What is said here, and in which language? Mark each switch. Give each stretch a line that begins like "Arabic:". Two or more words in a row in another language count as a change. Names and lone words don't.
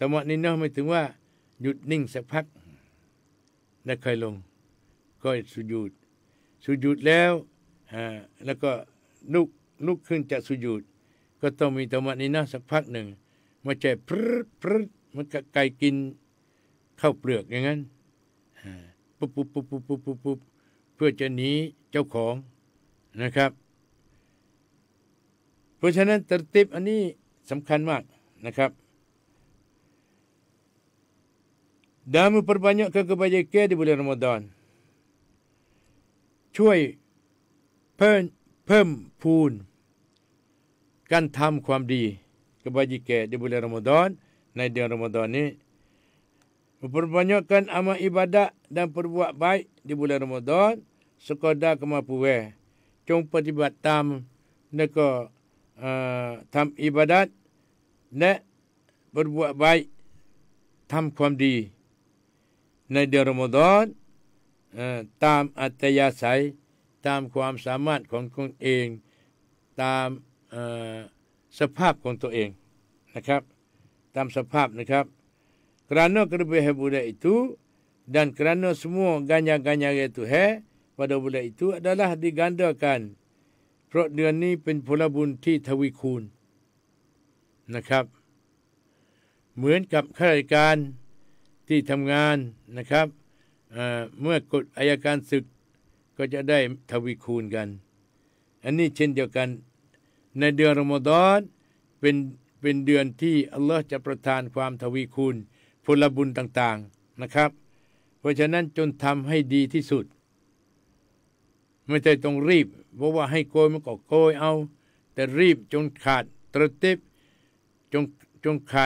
Thai: มะนีนะห์หมายถึงว่าหยุดนิ่งสักพักแล้วค่อยลงก็สุญูดแล้วก็ลุกขึ้นจากสุญูดก็ต้องมีตมะนีนะห์สักพักหนึ่งไม่ใช่พรึดมันก็ไก่กินข้าวเปลือกอย่างนั้นปุ๊บเพื่อจะหนีเจ้าของนะครับเพราะฉะนั้นตัรติบอันนี้สำคัญมากนะครับ
Malay: dan memperbanyakkan kebaikan di bulan Ramadan
Thai: ช่วยเพิ่มพูนการทำความดี
Malay: kebajikan di bulan Ramadan
Thai: ในเดือน Ramadan นี้
Malay: memperbanyakkan amal ibadat dan perbuat baik di bulan Ramadan sekadar kemampuan
Thai: จงปฏิบัติตามแล้วก็ทำอิบาดัตและ
Malay: berbuat baik
Thai: ทำความดีในเดือนรอมฎอนตามอัธยาศัยตามความสามารถของตนเองตามสภาพของตัวเองนะครับตามสภาพนะครับ
Malay: kerana kelebihan bulan itu dan kerana semua ganjaran-ganjaran Tuhan pada bulan itu adalah digandakan
Thai: เพราะเดือนนี้เป็นผลบุญที่ทวีคูณนะครับเหมือนกับ ข้าราชการที่ทำงานนะครับเมื่อกฎอัยการศึกก็จะได้ทวีคูณกันอันนี้เช่นเดียวกันในเดือนรอมฎอนเป็นเดือนที่อัลเลาะห์จะประทานความทวีคูณผลบุญต่างๆนะครับเพราะฉะนั้นจงทำให้ดีที่สุดไม่ใช่ต้องรีบเพราะว่าให้โกยมันก็โกยเอาแต่รีบจนขาดตรติบจน